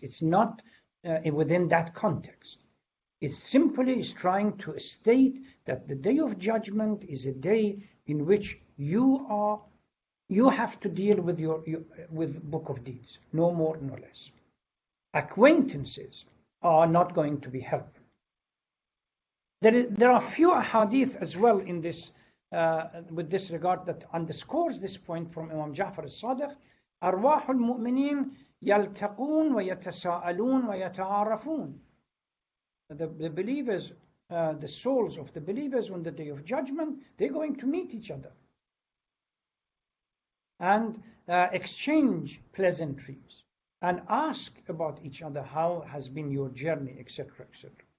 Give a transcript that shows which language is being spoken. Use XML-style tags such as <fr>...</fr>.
<en>It's not within that context. It simply is trying to state that the day of judgment is a day in which you have to deal with book of deeds, no more, no less. Acquaintances are not going to be helped. There are few hadith as well in this, with this regard, that underscores this point from Imam Ja'far al-Sadiq.</en> <ar>أرواح المؤمنين يلتقون ويتساءلون ويتعارفون.</ar> <en>The believers, the souls of the believers on the day of judgment, they're going to meet each other and exchange pleasantries and ask about each other, how has been your journey, etc., etc.</en>